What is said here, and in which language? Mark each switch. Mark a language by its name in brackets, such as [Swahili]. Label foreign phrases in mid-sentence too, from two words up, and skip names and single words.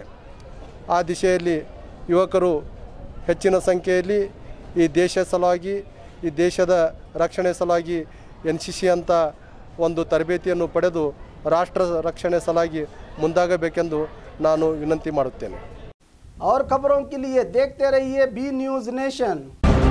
[Kannada] ಆ ದಿಶೆಯಲ್ಲಿ ಯುವಕರು ಹೆಚ್ಚಿನ ಸಂಖ್ಯೆಯಲ್ಲಿ ಈ ದೇಶ ಸಲುವಾಗಿ, ಈ ದೇಶದ ರಕ್ಷಣೆ ಸಲುವಾಗಿ ಎನ್ಸಿಸಿ ಅಂತ ಒಂದು ತರಬೇತಿಯನ್ನು ಪಡೆದು ರಾಷ್ಟ್ರ ರಕ್ಷಣೆ ಸಲುವಾಗಿ ಮುಂದಾಗಬೇಕೆಂದು ನಾನು ವಿನಂತಿ ಮಾಡುತ್ತೇನೆ. [Hindi] और खबरों के लिए देखते रहिए बी न्यूज नेशन।